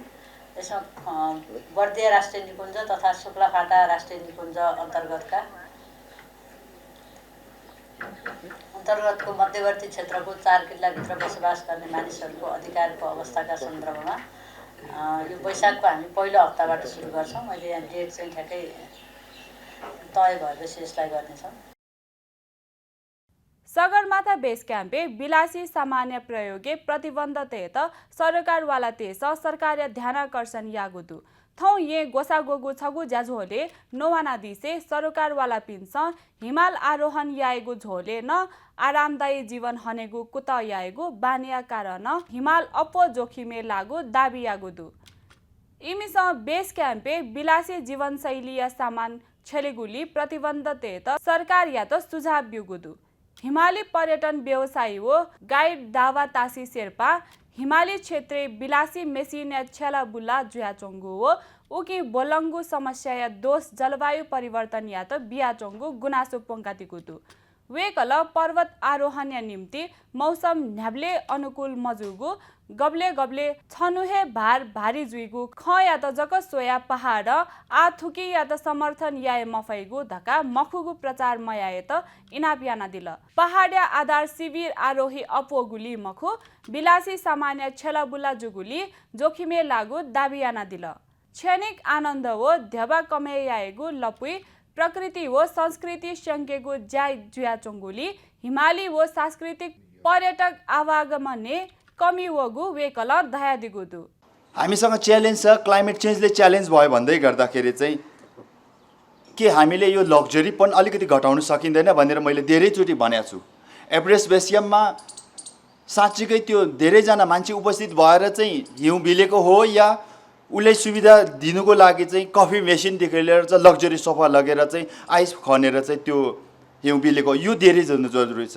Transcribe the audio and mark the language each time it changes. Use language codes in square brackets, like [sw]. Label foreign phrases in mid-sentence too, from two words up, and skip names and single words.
[ne] यसमा बर्दिया राष्ट्रिय निकुञ्ज तथा शुक्लाफाटा राष्ट्रिय निकुञ्ज अन्तर्गतको मध्यवर्ती क्षेत्रको 4 किल्लाभित्र बसोबास गर्ने मानिसहरूको अधिकारको अवस्थाका सन्दर्भमा यो वैशाखको हामी पहिलो हप्ताबाट सुरु गर्छौँ। मैले यहाँ डेट चाहिँ ठ्याक्कै तय भएपछि यसलाई गर्नेछौँ। [new] सगरमाथा बेस क्याम्पे विलासी सामान्य प्रयोगे प्रतिबन्ध तेत सरकारवाला तेस सरकार ध्यानाकर्षण यागुदु थौ ये गोसागोगु छगु ज्याझोले नोवाना दिसे सरकारवाला पिन्स हिमाल आरोहण याएगु झोले न आरामदायी जीवन हनेगु कुत याएगु बानिया कारण हिमाल अपो जोखिमे लागु दाबी यागुदु इमिस बेस क्याम्पे विलासी जीवनशैली या सामान छेलेगुली प्रतिबन्ध तेत सरकार या त सुझाव बिगुदु हिमाली पर्यटन व्यवसायी हो गाइड दावा तासी शेर्पा हिमाली क्षेत्रीय विलासी मेसिन या छेला बुल्ला जुयाचोङ्गु हो उकी बोलङ्गु समस्या या दोष जलवायु परिवर्तन या त बियाचोङ्गु गुनासो पोङ्कातिकुतु वेकल पर्वत आरोहण या निम्ति मौसम न्याब्ले अनुकूल मजुगु गब्ले गब्ले छनुहे भार भारी जुइगु ख या त जक सोया पहाड आ थुकी या त समर्थन याए मफैगु धका मखुगु प्रचार मयाए त इनापियाना दिल पहाडिया आधार शिविर आरोही अपोगुली मखु विलासी सामान्य छेलाबुला जुगुली जोखिमे लागु दाबियाना दिल क्षणिक आनन्द हो ध्यबा कमेयाएगु लपुई प्रकृति हो संस्कृति शङ्केगु जाय जुयाचोङ्गुली हिमाली हो सांस्कृतिक पर्यटक आवागमने कमी होगु वेकल दया दिगुदु [ne] हामीसँग च्यालेन्ज छ [en] climate changeले [ne] च्यालेन्ज भयो भन्दै गर्दाखेरि चाहिँ के हामीले यो लग्जरी पनि अलिकति घटाउन सकिँदैन भनेर मैले धेरैचोटि भनेको छु। एभरेस्ट बेसियममा साँच्चीकै त्यो धेरैजना मान्छे उपस्थित भएर चाहिँ हिउँ बिलेको हो या उसले सुविधा दिनुको लागि चाहिँ [en] coffee machineदेखि [ne] लिएर चाहिँ [en] luxury sofa [ne] लगेर चाहिँ आइस खनेर चाहिँ त्यो हिउँ बिलेको यो धेरै जरुरी छ।